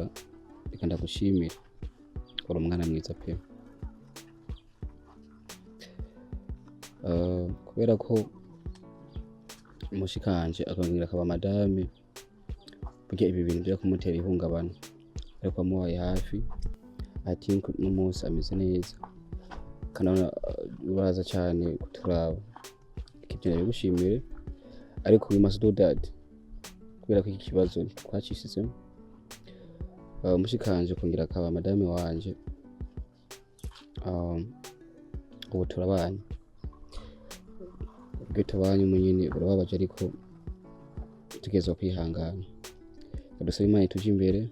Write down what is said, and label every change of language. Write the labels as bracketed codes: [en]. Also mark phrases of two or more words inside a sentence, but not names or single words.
[rn] Reka ndagushimire, uri umwana mwiza pe, kubera ko umushikanje akongera akaba madame, burya ibi bintu byo kumutera ihungabana, ariko amubaye hafi [en] I think [rn] n'umunsi ameze neza kanabona uraza cyane kuturaba ikibyo nabigushimire ariko [en] we must do that [rn] kubera ko iki kibazo twacishizemo mushikanje kongera akaba madame wanje ubu turabanye ubwo tubanye umunyine urababaje ariko tugezwa kwihangana dusaba Imana ituje imbere